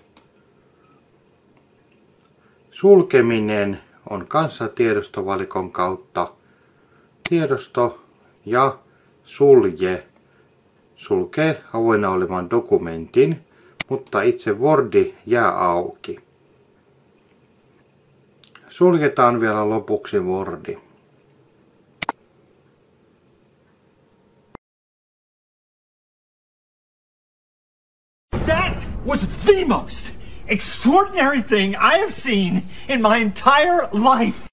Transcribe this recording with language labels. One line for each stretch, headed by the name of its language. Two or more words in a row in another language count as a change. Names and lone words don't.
Finnish: Sulkeminen on kanssa tiedostovalikon kautta tiedosto ja sulje sulkee avoinna olevan dokumentin, mutta itse Wordi jää auki. Suljetaan vielä lopuksi Wordi.
English: That was the most extraordinary thing I have seen in my entire life.